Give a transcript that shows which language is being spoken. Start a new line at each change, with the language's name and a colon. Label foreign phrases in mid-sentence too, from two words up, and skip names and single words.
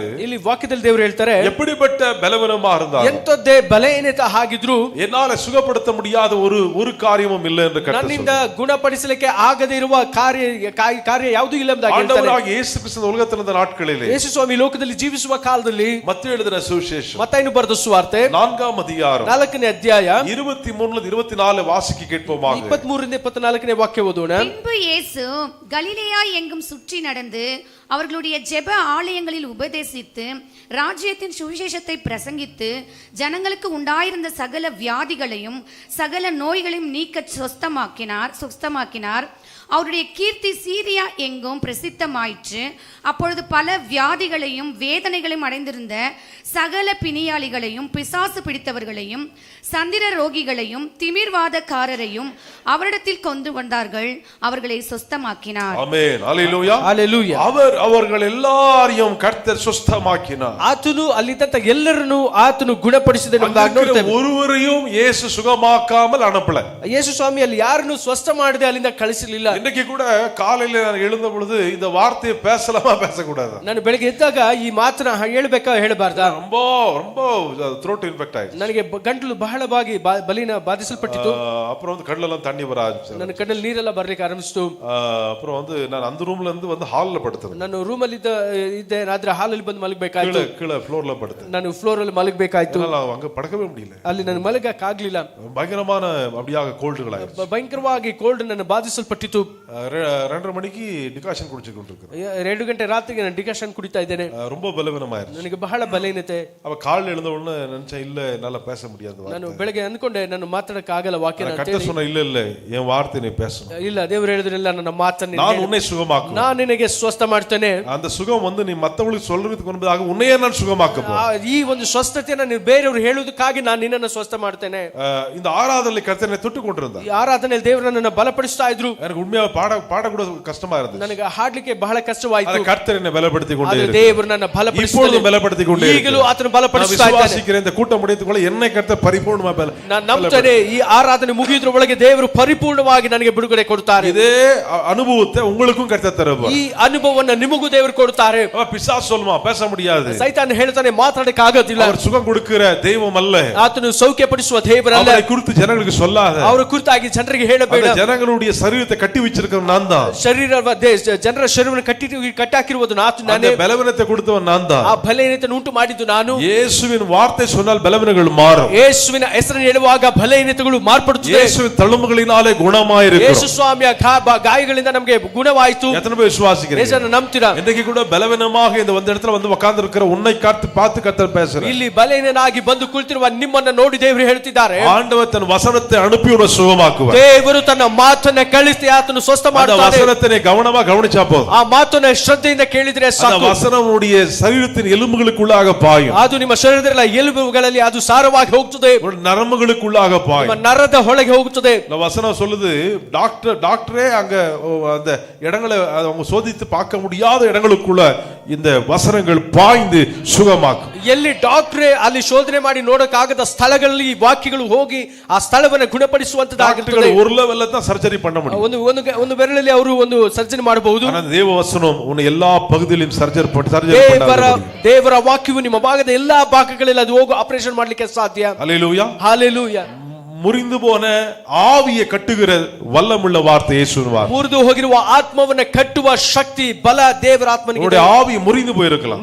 Kannada: ಇಲ್ಲಿ ವಾಕ್ಯದಲ್ಲಿ ದೇವರು ಹೇಳ್ತಾರೆ,
Tamil: எப்படிப்பட்ட பலவீனமா இருந்தாலும்,
Kannada: ಎಂತದ್ದೇ ಬಲಹೀನತೆ ಆಗಿದ್ರು
Tamil: என்னால சுகப்படுத்த முடியாத ஒரு காரியமும் இல்லை என்று கர்த்தர்
Kannada: ನನ್ನಿಂದ
Tamil: சொல்றார்.
Kannada: ಗುಣಪಡಿಸಲಿಕ್ಕೆ ಆಗದೇ ಇರುವ ಕಾರ್ಯ ಯಾವುದೂ ಇಲ್ಲ ಎಂಬುದಾಗಿ ಹೇಳ್ತಾರೆ.
Tamil: ஆண்டவராகிய இயேசு கிறிஸ்து உலகத்தில் இருந்த நாட்களிலே,
Kannada: ಯೇಸು ಸ್ವಾಮಿ ಲೋಕದಲ್ಲಿ ಜೀವಿಸುವ ಕಾಲದಲ್ಲಿ,
Tamil: மத்தேயு எழுதின சுவிசேஷம்
Kannada: ಮತ್ತಾಯನು ಬರೆದ ಸುವಾರ್ತೆ
Tamil: 4ஆம் அதிகாரம்
Kannada: 4ನೇ ಅಧ್ಯಾಯ
Tamil: 23-24 வாசிக்க கேட்போமாக.
Kannada: 23-24 ವಾಕ್ಯ ಓದೋಣ.
Tamil: பின்பு இயேசு கலிலேயா எங்கும் சுற்றி நடந்து அவர்களுடைய ஜெப ஆலயங்களில் உபதேசித்து ராஜ்யத்தின் சுவிசேஷத்தை பிரசங்கித்து ஜனங்களுக்கு உண்டாயிருந்த சகல வியாதிகளையும் சகல நோய்களையும் நீக்க சுஸ்தமாக்கினார். அவருடைய கீர்த்தி சீரியா எங்கும் பிரசித்தமாயிற்று. அப்பொழுது பல வியாதிகளையும் வேதனைகளையும் அடைந்திருந்த சகல பிணியாளிகளையும் பிசாசு பிடித்தவர்களையும் சந்திர ரோகிகளையும் திமிர்வாதக்காரரையும் அவரிடத்தில் கொண்டு வந்தார்கள். அவர்களை சுஸ்தமாக்கினார். ஆமென், அல்லேலூயா, அல்லேலூயா. அவர்கள் எல்லாரையும் கர்த்தர் சுஸ்தமாக்கினார்.
Kannada: ಆತನು ಅಲ್ಲಿದ್ದಂತ ಎಲ್ಲರನ್ನು ಆತನು ಗುಣಪಡಿಸಿದನು.
Tamil: ஒருவரையும் இயேசು சுகமாக்காமல் அனுப்பல.
Kannada: ಯೇಸು ಸ್ವಾಮಿ ಅಲ್ಲಿ ಯಾರನ್ನು ಸ್ವಸ್ಥ ಮಾಡದೆ ಅಲ್ಲಿಂದ ಕಳಿಸಲಿಲ್ಲ.
Tamil: இன்னைக்கு கூட காலையில நான் எழுந்த பொழுது இந்த வார்த்தையை பேசலாமா பேசக்கூடாது?
Kannada: ನಾನು ಬೆಳಗ್ಗೆ ಎದ್ದಾಗ ಈ ಮಾತನ್ನ ಹೇಳ್ಬೇಕಾ ಹೇಳಬಾರ್ದಾ?
Tamil: ரொம்ப ரொம்ப
English: throat infect
Tamil: ஆயிடுச்சு.
Kannada: ನನಗೆ ಗಂಟಲು ಬಹಳವಾಗಿ ಬಲಿನ ಬಾಧಿಸಲ್ಪಟ್ಟಿತು.
Tamil: அப்புறம் வந்து கண்ணெல்லாம் தண்ணி வர ஆரம்பிச்சு.
Kannada: ನನ್ನ ಕಣ್ಣಲ್ಲಿ ನೀರೆಲ್ಲ ಬರ್ಲಿಕ್ಕೆ ಆರಂಭಿಸಿತು.
Tamil: அப்புறம் வந்து நான் அந்த ரூம்ல இருந்து வந்து ஹால்ல படுத்தேன்.
Kannada: ನಾನು ರೂಮ್ ಅಲ್ಲಿ ಇದ್ದೆ, ಆದ್ರೆ ಹಾಲಲ್ಲಿ ಬಂದು ಮಲಗಬೇಕಾಯ್ತು.
Tamil: கீழே ஃப்ளோர்ல படுத்தேன்.
Kannada: ನಾನು ಫ್ಲೋರ್ ಅಲ್ಲಿ ಮಲಗಬೇಕಾಯ್ತು.
Tamil: அங்க படுக்கவே முடியல.
Kannada: ಅಲ್ಲಿ ನಾನು ಮಲಗಕ್ಕೆ ಆಗ್ಲಿಲ್ಲ.
Tamil: பயங்கரமான அப்படியாக கோல்டுகளாயிருச்சு.
Kannada: ಭಯಂಕರವಾಗಿ ಕೋಲ್ಡ್ ನನ್ನ ಬಾಧಿಸಲ್ಪಟ್ಟಿತು.
Tamil: 2:30 மணிக்கு டிகாஷன் குடிச்சிட்டு இருக்கேன்.
Kannada: 2 ಗಂಟೆ ರಾತ್ರಿಗೆ ನಾನು ಡಿಕಾಷನ್ ಕುಡಿತಾ ಇದ್ದೇನೆ.
Tamil: ரொம்ப பலவீனமாயிருச்சு.
Kannada: ನನಗೆ ಬಹಳ ಬಲಹೀನತೆ.
Tamil: அவ காலையில எழுந்த உடனே நினைச்சேன் இல்ல என்னால பேச முடியாது.
Kannada: ನಾನು ಬೆಳಗ್ಗೆ ಅನ್ಕೊಂಡೆ ನಾನು ಮಾತಾಡಕ್ಕೆ ಆಗಲ್ಲ ವಾಕ್ಯನ ಅಂತ ಹೇಳಿ.
Tamil: சொன்ன இல்ல இல்ல என் வார்த்தை நீ பேசணும்.
Kannada: ಇಲ್ಲ, ದೇವರು ಹೇಳಿದ್ರಲ್ಲ ನನ್ನ ಮಾತನ್ನ
Tamil: நான் உன்னை சுகமாக்குவேன்.
Kannada: ನಾನು ನಿನಗೆ ಸ್ವಸ್ಥ ಮಾಡ್ತೇನೆ.
Tamil: அந்த சுகம் வந்து நீ மத்தவங்களுக்கு சொல்றதுக்கு முன்பதாக உன்னையே நான் சுகமாக்க போறேன்.
Kannada: ಈ ಒಂದು ಸ್ವಸ್ಥತೆಯನ್ನು ನೀವು ಬೇರೆಯವರು ಹೇಳುವುದಕ್ಕಾಗಿ ನಾನು ನಿನ್ನನ್ನು ಸ್ವಸ್ಥ ಮಾಡ್ತೇನೆ.
Tamil: இந்த ஆராதனையில் கர்த்தரை தொட்டு கொண்டிருந்தார்.
Kannada: ಈ ಆರಾಧನೆಯಲ್ಲಿ ದೇವರು ನನ್ನನ್ನು ಬಲಪಡಿಸ್ತಾ ಇದ್ರು.
Tamil: எனக்கு உண்மையாக பாட கூட கஷ்டமா இருந்துச்சு.
Kannada: ನನಗೆ ಹಾಡಲಿಕ್ಕೆ ಬಹಳ ಕಷ್ಟವಾಯಿತು.
Tamil: கர்த்தர் என்னை பலப்படுத்தி கொண்டே இருக்கிறார்.
Kannada: ದೇವರು ನನ್ನ ಬಲಪಡಿಸುತ್ತಾನೆ.
Tamil: இப்பொழுதும் பலப்படுத்தி கொண்டே இருக்கிறார்.
Kannada: ಈಗಲೂ ಆತನು ಬಲಪಡಿಸ್ತಾ ಇದ್ದಾನೆ.
Tamil: விசுவாசிக்கிறேன் இந்த கூட்டம் முடியதுக்குள்ள என்னை கர்த்தர் பரிபூர்ಣமாக
Kannada: ನಾನು ನಂಬುತ್ತೇನೆ ಈ ಆರಾಧನೆ ಮುಗಿಯುವುದರ ಒಳಗೆ ದೇವರು ಪರಿಪೂರ್ಣವಾಗಿ ನನಗೆ ಬಿಡುಗಡೆ ಕೊಡುತ್ತಾರೆ.
Tamil: இதே அனுபவத்தை உங்களுக்கும் கர்த்தர் தருவார்.
Kannada: ಈ ಅನುಭವವನ್ನು ನಿಮಗೂ ದೇವರು ಕೊಡುತ್ತಾರೆ.
Tamil: பிசாசு சொல்லுமா பேச முடியாது.
Kannada: ಸೈತಾನ ಹೇಳ್ತಾನೆ ಮಾತಾಡಕ್ಕೆ ಆಗೋದಿಲ್ಲ.
Tamil: அவர் சுகம் கொடுக்கிற தெய்வம் அல்ல.
Kannada: ಆತನು ಸೌಖ್ಯಪಡಿಸುವ ದೇವರಲ್ಲ.
Tamil: அவரை குறித்து ஜனங்களுக்கு சொல்லாத.
Kannada: ಅವರ ಕುರಿತಾಗಿ ಜನರಿಗೆ ಹೇಳಬೇಡ.
Tamil: ஜனங்களுடைய சரீரத்தை கட்டி வச்சிருக்கிறவன் நான் தான்.
Kannada: ಜನರ ಶರೀರವನ್ನು ಕಟ್ಟಾಕಿರುವುದು ನಾನೇ.
Tamil: பலவீனத்தை கொடுத்தவன் நான் தான்.
Kannada: ಆ ಬಲಹೀನತೆಯನ್ನು ಉಂಟು ಮಾಡಿದ್ದು ನಾನು.
Tamil: இயேசுவின் வார்த்தை சொன்னால் பலவீனங்கள் மாறும்.
Kannada: ಯೇಸುವಿನ ಹೆಸರನ್ನು ಹೇಳುವಾಗ ಬಲಹೀನತೆಗಳು ಮಾರ್ಪಡುತ್ತವೆ.
Tamil: இயேசுவின் தழும்புகளினாலே குணமாயிருக்கும்.
Kannada: ಯೇಸು ಸ್ವಾಮಿಯ ಗಾಯಗಳಿಂದ ನಮಗೆ ಗುಣವಾಯಿತು.
Tamil: எத்தனை பேர் விசுவாசிக்கிறீங்க?
Kannada: ಯೇಸುವನ್ನು ನಂಬ್ತೀರಾ?
Tamil: இன்றைக்கு கூட பலவீனமாக இந்த இடத்துல வந்து உட்கார்ந்து இருக்கிற உன்னை பார்த்து கர்த்தர் பேசுறார்.
Kannada: ಇಲ್ಲಿ ಬಲಹೀನನಾಗಿ ಬಂದು ಕುಳಿತಿರುವ ನಿಮ್ಮನ್ನು ನೋಡಿ ದೇವರು ಹೇಳ್ತಿದ್ದಾರೆ,
Tamil: ஆண்டவர் தன் வசனத்தை அனுப்பி உன்னை சுகமாக்குவார்.
Kannada: ದೇವರು ತನ್ನ ಮಾತನ್ನ ಕಳಿಸಿ ಆತನು ಸ್ವಸ್ಥ ಮಾಡುತ್ತಾನೆ.
Tamil: அந்த வசனத்தை கவனமா கவனிச்சா போதும்.
Kannada: ಆ ಮಾತನ್ನ ಶ್ರದ್ಧೆಯಿಂದ ಕೇಳಿದ್ರೆ ಸಾಕು.
Tamil: அந்த வசனம் உடைய சரீரத்தின் எலும்புகளுக்குள்ளாக பாயும்.
Kannada: ಅದು ನಿಮ್ಮ ಶರೀರದ ಎಲುಬುಗಳಲ್ಲಿ ಅದು ಸಾರವಾಗಿ ಹೋಗುತ್ತದೆ.
Tamil: நரம்புகளுக்குள்ளாக பாயும்.
Kannada: ನಿಮ್ಮ ನರದ ಒಳಗೆ ಹೋಗುತ್ತದೆ.
Tamil: இந்த வசனம் சொல்லுது டாக்டரே அங்க அந்த இடங்களை அவங்க சோதித்து பார்க்க முடியாத இடங்களுக்குள்ள இந்த வசனங்கள் பாய்ந்து சுகமாக்கும்.
Kannada: ಎಲ್ಲಿ ಡಾಕ್ಟರೇ ಅಲ್ಲಿ ಶೋಧನೆ ಮಾಡಿ ನೋಡಕ್ಕಾಗದ ಸ್ಥಳಗಳಲ್ಲಿ ಈ ವಾಕ್ಯಗಳು ಹೋಗಿ ಆ ಸ್ಥಳವನ್ನು ಗುಣಪಡಿಸುವಂತದ್ದಾಗುತ್ತದೆ.
Tamil: ஒரு லெவல்ல தான் சர்ஜரி பண்ண முடியும்.
Kannada: ಒಂದು ಬೆರಳಲ್ಲಿ ಅವರು ಒಂದು ಸರ್ಜರಿ ಮಾಡಬಹುದು.
Tamil: ஆனால் தேவ வசனம் உன்னை எல்லா பகுதியிலும் சர்ஜரி பண்ண
Kannada: ದೇವರ ವಾಕ್ಯವು ನಿಮ್ಮ ಭಾಗದ ಎಲ್ಲಾ ಭಾಗಗಳಲ್ಲಿ ಅದು ಹೋಗಿ ಆಪರೇಷನ್ ಮಾಡಲಿಕ್ಕೆ ಸಾಧ್ಯ.
Tamil: ஹல்லேலூயா ஹalleluya. முறிந்து போன ஆவியை கட்டுகிற வல்லமுள்ள வார்த்தை இயேசுவின் வார்த்தை.
Kannada: ಮುರಿದು ಹೋಗಿರುವ ಆತ್ಮವನ್ನು ಕಟ್ಟುವ ಶಕ್ತಿ ಬಲ ದೇವರ ಆತ್ಮನಿಗೆ ಇದೆ.
Tamil: உங்களுடைய ஆவி முறிந்து போயிருக்கலாம்.